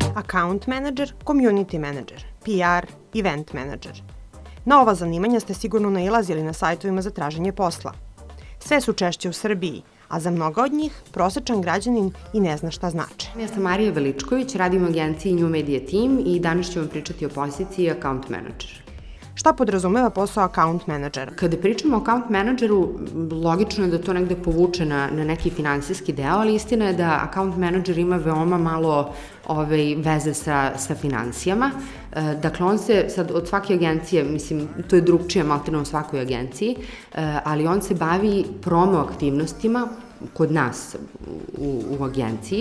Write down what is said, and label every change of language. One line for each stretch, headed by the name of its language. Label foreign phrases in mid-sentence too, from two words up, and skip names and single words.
English: account manager, community manager, PR, event manager.
Serbian: Na ova zanimanja ste sigurno nailazili na sajtovima za traženje posla. Sve su češće u Srbiji, a za mnoga od njih prosečan građanin i ne zna šta znače. Ja sam Marija Veličković, radim u agenciji New Media Team i danas ću vam pričati o poziciji
English: account manager.
Serbian: Šta podrazumeva posao account menadžera? Kada pričamo o account menadžeru, logično je da to negde povuče na neki finansijski deo, ali istina je da account menadžer ima veoma malo veze sa finansijama. Dakle, on se sad od svake agencije, mislim, to je drugčije maltene u svakoj agenciji, ali on se bavi promo aktivnostima kod nas u agenciji.